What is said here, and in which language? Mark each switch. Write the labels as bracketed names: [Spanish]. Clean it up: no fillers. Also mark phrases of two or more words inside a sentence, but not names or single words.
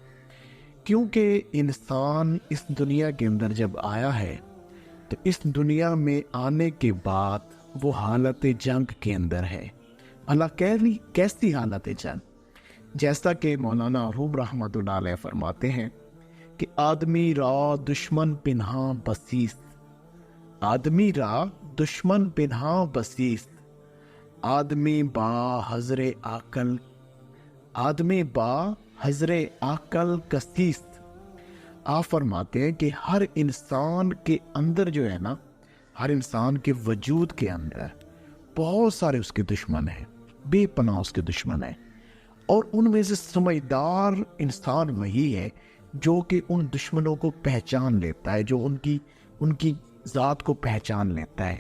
[Urdu] کیونکہ انسان اس دنیا کے اندر جب آیا ہے تو اس دنیا میں آنے کے بعد وہ حالت جنگ کے اندر ہے۔ اللہ کیسی حالت جنگ؟ جیسا کہ مولانا روم [Arabic] رحمۃ اللہ علیہ [Urdu] فرماتے ہیں کہ [Persian] آدمی را دشمن پنہاں بسیست، آدمی را دشمن پنہاں بسیست، آدمی با حضر عقل، آدمی با حضر عقل کسیست۔ [Urdu] آپ فرماتے ہیں کہ ہر انسان کے اندر جو ہے نا، ہر انسان کے وجود کے اندر بہت سارے اس کے دشمن ہیں، بے پناہ اس کے دشمن ہیں، اور ان میں سے سمجھدار انسان وہی ہے جو کہ ان دشمنوں کو پہچان لیتا ہے، جو ان کی ذات کو پہچان لیتا ہے۔